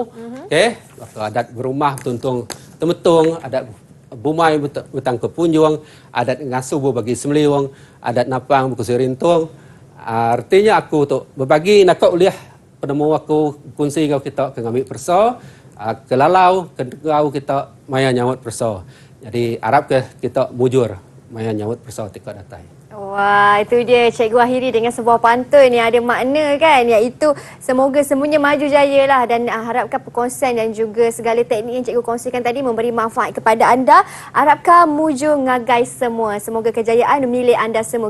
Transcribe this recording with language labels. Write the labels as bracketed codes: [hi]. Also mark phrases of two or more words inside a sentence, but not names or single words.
[iba] Okey, waktu adat berumah tuntung temetung, adat bumai betang kepunjung, adat ngasuh bagi semeliwang, adat napang berkusi rintung. Artinya aku tu berbagi nak uliah penemu aku kongsi kau kita ke ngambil perso, ke lalau, ke kau kita maya nyawut perso. Jadi harap ke kita bujur maya nyawut perso tika datai. [ms] Wah, itu dia Cikgu akhiri dengan sebuah pantun yang ada makna kan, iaitu semoga semuanya maju jaya lah, dan harapkan perkongsian dan juga segala teknik yang Cikgu kongsikan tadi memberi manfaat kepada anda. [iba] Harapkan muju ngagai semua. [ms] Semoga kejayaan milik anda semua.